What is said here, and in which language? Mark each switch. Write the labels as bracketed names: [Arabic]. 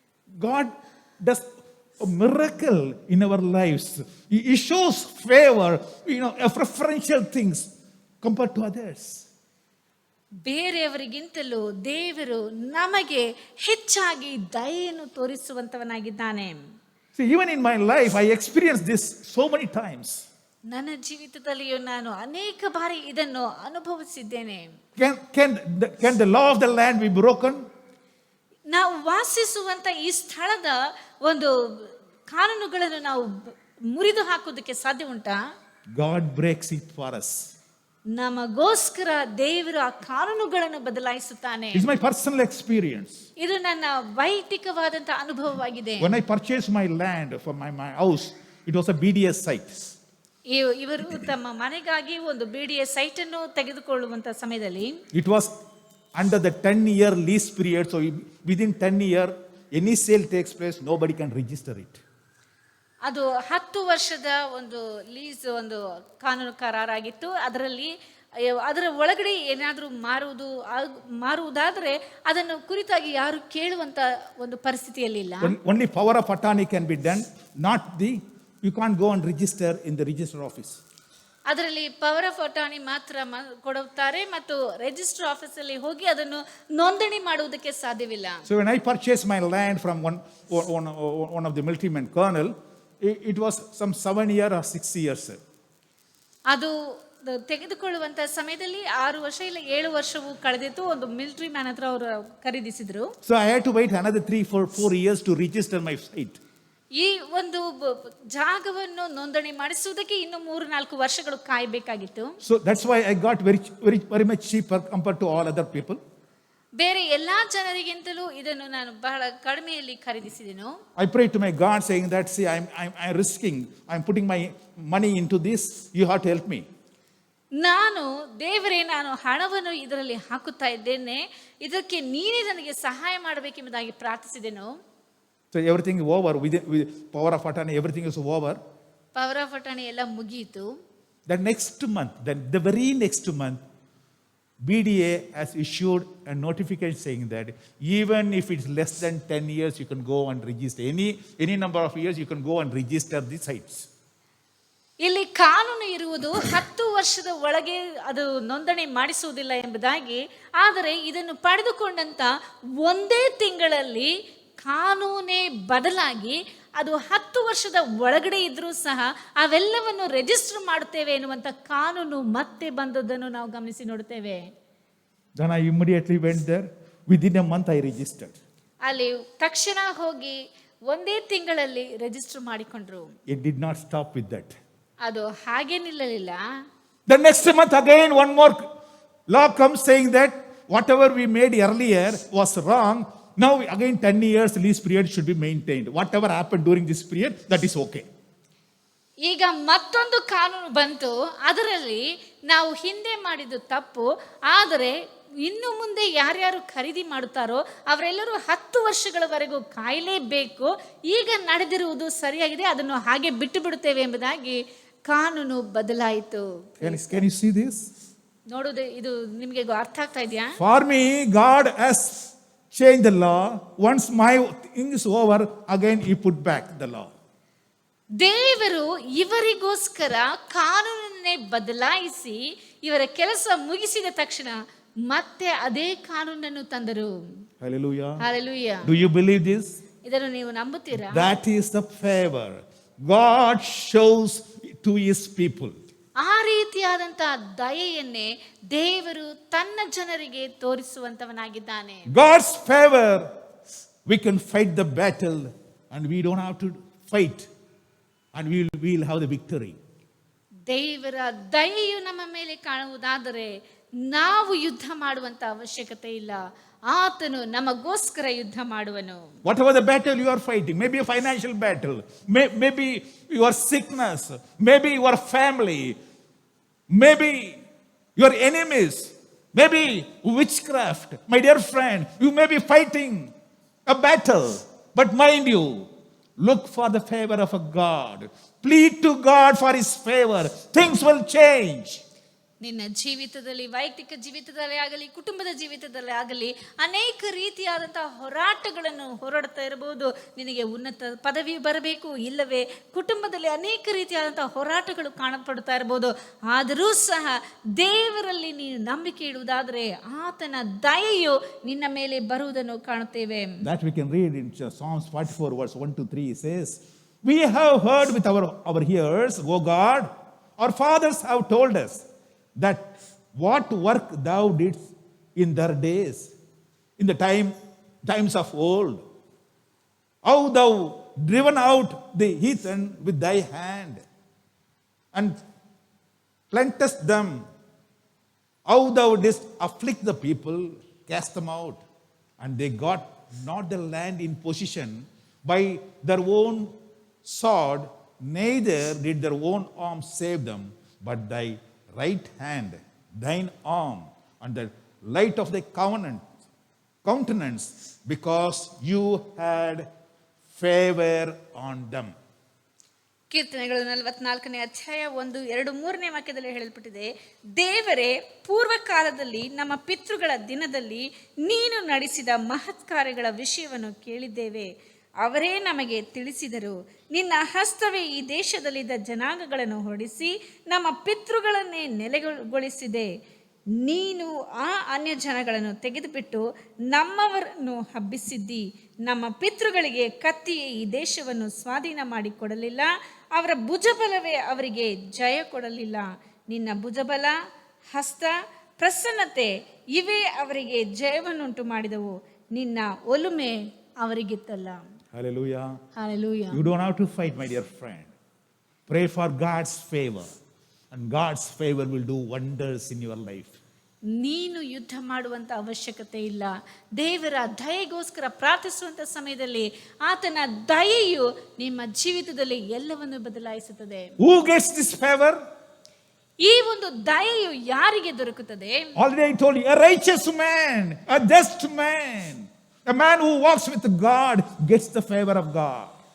[English] God does a miracle in our lives. He shows favor, preferential things compared to others. [Kannada] ಬೇರೆಯವರಿಗಿಂತಲೂ ದೇವರು ನಮಗೆ ಹೆಚ್ಚಾಗಿ ದಯೆಯನ್ನು ತೋರಿಸುವಂತವನಾಗಿದ್ದಾನೆ. [English] See, even in my life, I experienced this so many times. [Kannada] ನನ್ನ ಜೀವಿತದಲ್ಲಿಯೂ ನಾನು ಅನೇಕ ಬಾರಿ ಇದನ್ನು ಅನುಭವಿಸಿದ್ದೇನೆ. [English] Can the law of the land be broken? [Kannada] ನಾವು ವಾಸಿಸುವಂತ ಈ ಸ್ಥಳದ ಒಂದು ಕಾನೂನುಗಳನ್ನು ನಾವು ಮುರಿದು ಹಾಕುವುದಕ್ಕೆ ಸಾಧ್ಯ ಉಂಟಾ? [English] God breaks it for us. [Kannada] ನಮಗೋಸ್ಕರ ದೇವರು ಆ ಕಾನೂನುಗಳನ್ನು ಬದಲಾಯಿಸುತ್ತಾನೆ. [English] It's my personal experience. [Kannada] ಇದು ನನ್ನ ವೈಯಕ್ತಿಕವಾದಂತಹ ಅನುಭವವಾಗಿದೆ. [English] When I purchased my land for my house, it was a BDS site. [Kannada] ಇವರು ತಮ್ಮ ಮನೆಗಾಗಿ ಒಂದು BDS ಸೈಟ್ ಅನ್ನು ತೆಗೆದುಕೊಳ್ಳುವಂತ ಸಮಯದಲ್ಲಿ [English] it was under the 10-year lease period, so within 10 years any sale takes place, nobody can register it. [Kannada] ಅದು 10 ವರ್ಷದ ಒಂದು lease ಒಂದು ಕಾನೂನು ಕರಾರಾಗಿತ್ತು. ಅದರಲ್ಲಿ ಅದರ ಒಳಗಡೆ ಏನಾದರೂ ಮಾರುವುದಾದರೆ ಅದನ್ನು ಕುರಿತಾಗಿ ಯಾರು ಕೇಳುವಂತ ಒಂದು ಪರಿಸ್ಥಿತಿಯಲ್ಲಿಲ್ಲ. [English] Only power of attorney can be done, not the, you can't go and register in the register office. [Kannada] ಅದರಲ್ಲಿ ಪವರ್ ಆಫ್ ಅಟಾರ್ನಿ ಮಾತ್ರ ಕೊಡುತ್ತಾರೆ ಮತ್ತು ರಿಜಿಸ್ಟರ್ ಆಫೀಸಲ್ಲಿ ಹೋಗಿ ಅದನ್ನು ನೋಂದಣಿ ಮಾಡುವುದಕ್ಕೆ ಸಾಧ್ಯವಿಲ್ಲ. [English] So when I purchased my land from one of the military men, colonel, it was some 7 years or 6 years. [Kannada] ಅದು ತೆಗೆದುಕೊಳ್ಳುವಂತ ಸಮಯದಲ್ಲಿ 6 ವರ್ಷ ಇಲ್ಲ 7 ವರ್ಷವೂ ಕಳೆದಿತ್ತು. ಒಂದು ಮಿಲಿಟರಿ ಮ್ಯಾನ್ ಹತ್ರ ಅವರು ಖರೀದಿಸಿದ್ರು. [English] So I had to wait another 4 years to register my site. [Kannada] ಈ ಒಂದು ಜಾಗವನ್ನು ನೋಂದಣಿ ಮಾಡಿಸುವುದಕ್ಕೆ ಇನ್ನು 3-4 ವರ್ಷಗಳು ಕಾಯಬೇಕಾಗಿತ್ತು. [English] So that's why I got very much cheaper compared to all other people. [Kannada] ಬೇರೆ ಎಲ್ಲಾ ಜನರಿಗಿಂತಲೂ ಇದನ್ನು ನಾನು ಬಹಳ ಕಡಿಮೆಯಲ್ಲಿ ಖರೀದಿಸಿದೆನು. [English] I prayed to my God saying that, see, I'm risking, I'm putting my money into this, you have to help me. [Kannada] ನಾನು ದೇವರೇ, ನಾನು ಹಣವನ್ನು ಇದರಲ್ಲಿ ಹಾಕುತ್ತಾ ಇದ್ದೇನೆ, ಇದಕ್ಕೆ ನೀನೇ ನನಗೆ ಸಹಾಯ ಮಾಡಬೇಕೆಂಬುದಾಗಿ ಪ್ರಾರ್ಥಿಸಿದೆನು. [English] So everything is over with power of attorney, everything is over. [Kannada] Power of attorney ಎಲ್ಲ ಮುಗಿಯಿತು. [English] The next month, the very next month, BDA has issued a notification saying that even if it's less than 10 years, you can go and register. Any number of years, you can go and register the sites. [Kannada] ಇಲ್ಲಿ ಕಾನೂನು ಇರುವುದು 10 ವರ್ಷದ ಒಳಗೆ ಅದು ನೋಂದಣಿ ಮಾಡಿಸುವುದಿಲ್ಲ ಎಂಬುದಾಗಿ. ಆದರೆ ಇದನ್ನು ಪಡೆದುಕೊಂಡಂತ ಒಂದೇ ತಿಂಗಳಲ್ಲಿ ಕಾನೂನೇ ಬದಲಾಗಿ ಅದು 10 ವರ್ಷದ ಒಳಗಡೆ ಇದ್ರೂ ಸಹ ಅವೆಲ್ಲವನ್ನು ರಿಜಿಸ್ಟರ್ ಮಾಡುತ್ತೇವೆ ಎನ್ನುವಂತ ಕಾನೂನು ಮತ್ತೆ ಬಂದದ್ದನ್ನು ನಾವು ಗಮನಿಸಿ ನೋಡುತ್ತೇವೆ. [English] Then I immediately went there. Within a month, I registered. [Kannada] ಅಲ್ಲಿ ತಕ್ಷಣ ಹೋಗಿ ಒಂದೇ ತಿಂಗಳಲ್ಲಿ ರಿಜಿಸ್ಟರ್ ಮಾಡಿಕೊಂಡ್ರು. [English] It did not stop with that. [Kannada] ಅದು ಹಾಗೆ ನಿಲ್ಲಲಿಲ್ಲ. [English] The next month again, one more law comes saying that whatever we made earlier was wrong. Now again 10 years lease period should be maintained. Whatever happened during this period, that is okay. [Kannada] ಈಗ ಮತ್ತೊಂದು ಕಾನೂನು ಬಂತು. ಅದರಲ್ಲಿ ನಾವು ಹಿಂದೆ ಮಾಡಿದ್ದು ತಪ್ಪು, ಆದರೆ ಇನ್ನು ಮುಂದೆ ಯಾರ್ಯಾರು ಖರೀದಿ ಮಾಡುತ್ತಾರೋ ಅವರೆಲ್ಲರೂ 10 ವರ್ಷಗಳವರೆಗೂ ಕಾಯಲೇಬೇಕು. ಈಗ ನಡೆದಿರುವುದು ಸರಿಯಾಗಿದೆ, ಅದನ್ನು ಹಾಗೆ ಬಿಟ್ಟು ಬಿಡುತ್ತೇವೆ ಎಂಬುದಾಗಿ ಕಾನೂನು ಬದಲಾಯಿತು. [English] Can you see this? [Kannada] ನೋಡುವುದು ಇದು ನಿಮಗೆ ಅರ್ಥ ಆಗ್ತಾ ಇದೆಯಾ? [English] For me, God has changed the law. Once my thing is over, again He put back the law. [Kannada] ದೇವರು ಇವರಿಗೋಸ್ಕರ ಕಾನೂನನ್ನೇ ಬದಲಾಯಿಸಿ ಇವರ ಕೆಲಸ ಮುಗಿಸಿದ ತಕ್ಷಣ ಮತ್ತೆ ಅದೇ ಕಾನೂನನ್ನು ತಂದರು. [English] Hallelujah. Hallelujah. Do you believe this? [Kannada] ಇದನ್ನು ನೀವು ನಂಬುತ್ತೀರಾ? [English] That is the favor God shows to His people. [Kannada] ಆ ರೀತಿಯಾದಂತಹ ದಯೆಯನ್ನೇ ದೇವರು ತನ್ನ ಜನರಿಗೆ ತೋರಿಸುವಂತವನಾಗಿದ್ದಾನೆ. [English] God's favor, we can fight the battle and we don't have to fight, and we'll have the victory. [Kannada] ದೇವರ ದಯೆಯು ನಮ್ಮ ಮೇಲೆ ಕಾಣುವುದಾದರೆ ನಾವು ಯುದ್ಧ ಮಾಡುವಂತ ಅವಶ್ಯಕತೆ ಇಲ್ಲ. ಆತನು ನಮಗೋಸ್ಕರ ಯುದ್ಧ ಮಾಡುವನು. [English] Whatever the battle you are fighting, maybe a financial battle, maybe your sickness, maybe your family, maybe your enemies, maybe witchcraft. My dear friend, you may be fighting a battle, but mind you, look for the favor of a God. Plead to God for His favor. Things will change. [Kannada] ನಿನ್ನ ಜೀವಿತದಲ್ಲಿ, ವೈಯಕ್ತಿಕ ಜೀವಿತದಲ್ಲಿ ಆಗಲಿ, ಕುಟುಂಬದ ಜೀವಿತದಲ್ಲಿ ಆಗಲಿ ಅನೇಕ ರೀತಿಯಾದಂತಹ ಹೋರಾಟಗಳನ್ನು ಹೋರಾಡ್ತಾ ಇರಬಹುದು. ನಿನಗೆ ಉನ್ನತ ಪದವಿ ಬರಬೇಕು, ಇಲ್ಲವೇ ಕುಟುಂಬದಲ್ಲಿ ಅನೇಕ ರೀತಿಯಾದಂತಹ ಹೋರಾಟಗಳು ಕಾಣಪಡ್ತಾ ಇರಬಹುದು. ಆದರೂ ಸಹ ದೇವರಲ್ಲಿ ನೀನು ನಂಬಿಕೆ ಇಡುವುದಾದರೆ ಆತನ ದಯೆಯು ನಿನ್ನ ಮೇಲೆ ಬರುವುದನ್ನು ಕಾಣುತ್ತೇವೆ. [English] That we can read in Psalms 44 verse 1-3 says, we have heard with our ears, O God, our fathers have told us that what work thou didst in their days, in the times of old, how thou driven out the heathen with thy hand, and plantest them, how thou didst afflict the people, cast them out, and they got not the land in possession by their own sword, neither did their own arm save them, but thy right hand, thine arm, and the light of thy countenance, because you had favor on them. [Kannada] ಕೀರ್ತನೆಗಳು 44ನೇ ಅಧ್ಯಾಯ 1, 2, 3ನೇ ವಾಕ್ಯದಲ್ಲಿ ಹೇಳಲ್ಪಟ್ಟಿದೆ, ದೇವರೇ, ಪೂರ್ವ ಕಾಲದಲ್ಲಿ ನಮ್ಮ ಪಿತೃಗಳ ದಿನದಲ್ಲಿ ನೀನು ನಡೆಸಿದ ಮಹತ್ ಕಾರ್ಯಗಳ ವಿಷಯವನ್ನು ಕೇಳಿದ್ದೇವೆ. ಅವರೇ ನಮಗೆ ತಿಳಿಸಿದರು. ನಿನ್ನ ಹಸ್ತವೇ ಈ ದೇಶದಲ್ಲಿದ್ದ ಜನಾಂಗಗಳನ್ನು ಹೊರಡಿಸಿ ನಮ್ಮ ಪಿತೃಗಳನ್ನೇ ನೆಲೆಗೊಳಿಸಿದೆ. ನೀನು ಆ ಅನ್ಯ ಜನಗಳನ್ನು ತೆಗೆದುಬಿಟ್ಟು ನಮ್ಮವರನ್ನು ಹಬ್ಬಿಸಿದ್ದಿ. ನಮ್ಮ ಪಿತೃಗಳಿಗೆ ಕತ್ತಿಯೇ ಈ ದೇಶವನ್ನು ಸ್ವಾಧೀನ ಮಾಡಿಕೊಡಲಿಲ್ಲ, ಅವರ ಭುಜಬಲವೇ ಅವರಿಗೆ ಜಯ ಕೊಡಲಿಲ್ಲ. ನಿನ್ನ ಭುಜಬಲ, ಹಸ್ತ, ಪ್ರಸನ್ನತೆ ಇವೇ ಅವರಿಗೆ ಜಯವನ್ನುಂಟು ಮಾಡಿದವು. ನಿನ್ನ ಒಲುಮೆ ಅವರಿಗಿತ್ತಲ್ಲ. [English] Hallelujah. Hallelujah. You don't have to fight, my dear friend. Pray for God's favor, and God's favor will do wonders in your life. [Kannada] ನೀನು ಯುದ್ಧ ಮಾಡುವಂತ ಅವಶ್ಯಕತೆ ಇಲ್ಲ. ದೇವರ ದಯೆಗೋಸ್ಕರ ಪ್ರಾರ್ಥಿಸುವಂತ ಸಮಯದಲ್ಲಿ ಆತನ ದಯೆಯು ನಿಮ್ಮ ಜೀವಿತದಲ್ಲಿ ಎಲ್ಲವನ್ನು ಬದಲಾಯಿಸುತ್ತದೆ. [English] Who gets this favor? [Kannada] ಈ ಒಂದು ದಯೆಯು ಯಾರಿಗೆ ದೊರಕುತ್ತದೆ? [English] Already I told you, a righteous man, a just man, a man who walks with God gets the favor of God.